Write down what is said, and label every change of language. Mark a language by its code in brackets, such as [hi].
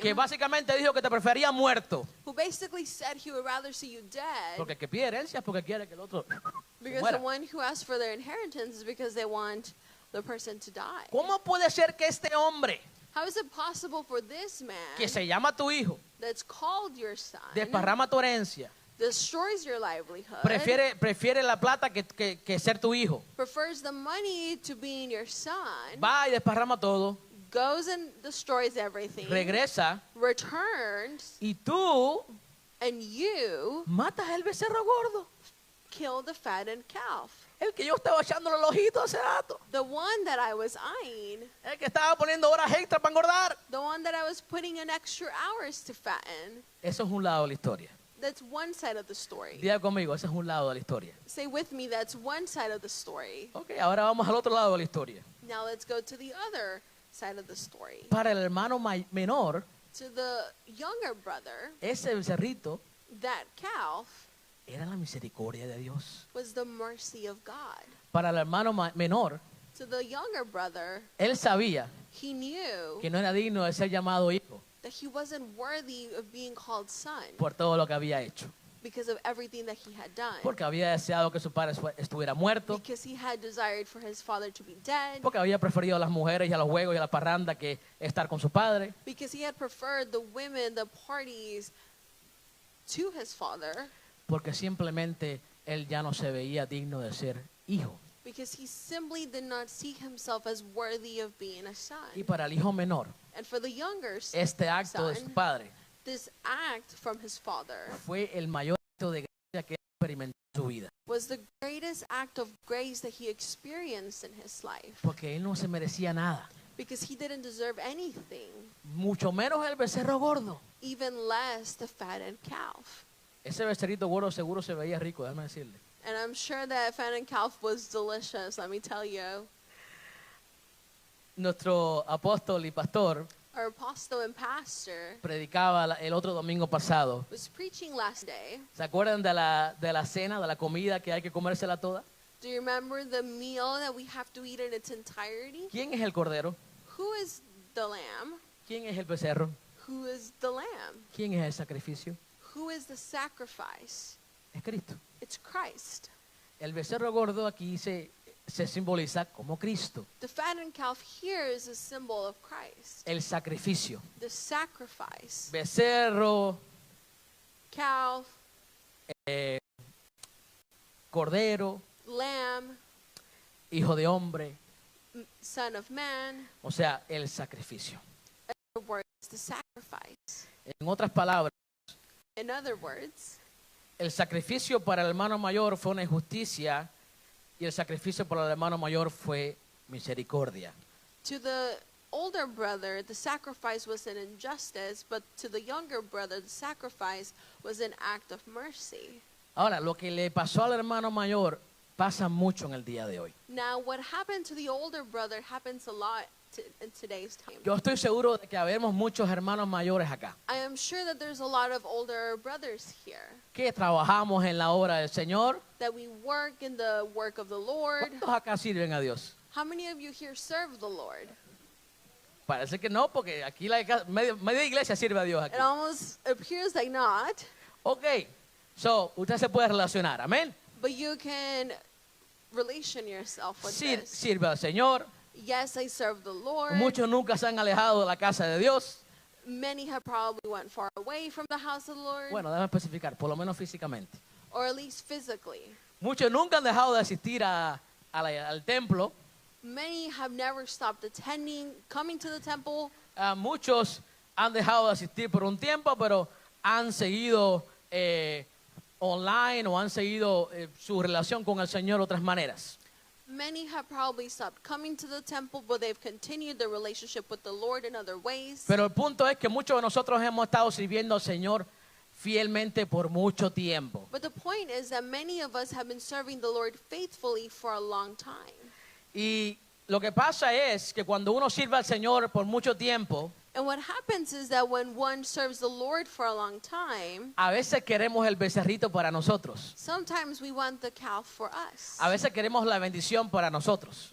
[es] que básicamente dijo que te prefería muerto, [en] who basically said he would rather see you dead, [es] porque el que pide herencia es porque quiere que el otro se [en] because [es] muera. [en] the one who asks for their inheritance is because they want the person to die. [es] ¿Cómo puede ser que este hombre, [en] How is it possible for this man [es] que se llama tu hijo, [en] that's called your son [es] desparrama tu herencia, [en] destroys your livelihood, [es] prefiere la plata que ser tu hijo, [en] prefers the money to being your son, [es] va y desparrama todo, [en] goes and destroys everything, [es] regresa [en] returns, [es] y tú [en] and you [es] matas el becerro gordo, [en] kill the fattened calf? [es] el que yo estaba echándole el ojito hace rato, [en] The one that I was eyeing, [es] el que estaba poniendo horas extra para engordar. [en] the one that I was putting in extra hours to fatten. [es] Eso es un lado de la historia. [en] That's one side of the story. [es] Diga conmigo, ese es un lado de la historia. [en] Say with me, that's one side of the story. [es] Ok, ahora vamos al otro lado de la historia. [en] Now let's go to the other side of the story. [es] Para el hermano menor, [en] To the younger brother, [es] ese becerrito [en] that calf [es] era la misericordia de Dios. [en] was the mercy of God. [es] Para el hermano menor, [en] To the younger brother, [es] él sabía [en] he knew [es] que no era digno de ser llamado hijo [en] that he wasn't worthy of being called son [es] por todo lo que había hecho. [en] because of everything that he had done. [es] Porque había deseado que su padre estuviera muerto. [en] Because he had desired for his father to be dead. [es] Porque había preferido a las mujeres y a los juegos y a la parranda que estar con su padre. [en] Because he had preferred the women, the parties to his father. [es] Porque simplemente él ya no se veía digno de ser hijo. [en] Because he simply did not see himself as worthy of being a son. [es] Y para el hijo menor, [en] And for the younger [es] este acto de su [en] son, [es] padre [en] this act from his father [es] fue el mayor acto de gracia que él experimentó en su vida. [en] was the greatest act of grace that he experienced in his life. [es] Porque él no se merecía nada. [en] Because he didn't deserve anything, [es] Mucho menos el becerro gordo. [en] even less the fattened calf. [es] Ese becerrito gordo seguro se veía rico, déjame decirle. [en] And I'm sure that fattened calf was delicious, let me tell you. [es] Nuestro apóstol y pastor [en] Our apostle and pastor [es] predicaba el otro domingo pasado. [en] was preaching last day. [es] ¿Se acuerdan de la cena, de la comida que hay que comérsela toda? [en] Do you remember the meal that we have to eat in its entirety? [es] ¿Quién es el cordero? [en] Who is the lamb? [es] ¿Quién es el becerro? [en] Who is the lamb? [es] ¿Quién es el sacrificio? [en] Who is the sacrifice? [es] Es Cristo. [en] It's Christ. [es] El becerro gordo aquí se simboliza como Cristo. [en] The fattened calf here is a symbol of Christ. [es] El sacrificio. [en] The sacrifice. [es] Becerro, [en] Calf, [es] cordero, [en] lamb, [es] hijo de hombre. [en] son of man. [es] O sea, el sacrificio. [en] In other words, the sacrifice. [es] En otras palabras, [en] In other words, [es] el sacrificio para el hermano mayor fue una injusticia y el sacrificio para el hermano mayor fue misericordia. [en] to the older brother, the sacrifice was an injustice, but to the younger brother, the sacrifice was an act of mercy. [es] Ahora, lo que le pasó al hermano mayor pasa mucho en el día de hoy. [en] Now, what happened to the older brother happens a lot in today's time. [es] Yo estoy seguro de que habemos muchos hermanos mayores acá, [en] I am sure that there's a lot of older brothers here, [es] que trabajamos en la obra del Señor. [en] that we work in the work of the Lord. [es] ¿Cuántos acá sirven a Dios? [en] How many of you here serve the Lord? [es] Parece que no, porque aquí media iglesia sirve a Dios aquí. [en] It almost appears like not, Ok, so, [es] usted se puede relacionar, amén. [en] but you can relation yourself with [es] Sí, [en] this. [es] sirve al Señor. [en] Yes, I serve the Lord. [es] Muchos nunca se han alejado de la casa de Dios. [en] Many have probably went far away from the house of the Lord, [es] Bueno, déjame especificar, por lo menos físicamente. [en] or at least physically. [es] Muchos nunca han dejado de asistir al templo. [en] Many have never stopped attending, coming to the temple. [es] Muchos han dejado de asistir por un tiempo, pero han seguido online o han seguido su relación con el Señor de otras maneras. [en] Many have probably stopped coming to the temple, but they've continued their relationship with the Lord in other ways. [es] Pero el punto es que muchos de nosotros hemos estado sirviendo al Señor fielmente por mucho tiempo. [en] But the point is that many of us have been serving the Lord faithfully for a long time. [es] Y lo que pasa es que cuando uno sirve al Señor por mucho tiempo, [en] And what happens is that when one serves the Lord for a long time, [es] a veces queremos el becerrito para nosotros. [en] sometimes we want the calf for us. [es] A veces queremos la bendición para nosotros.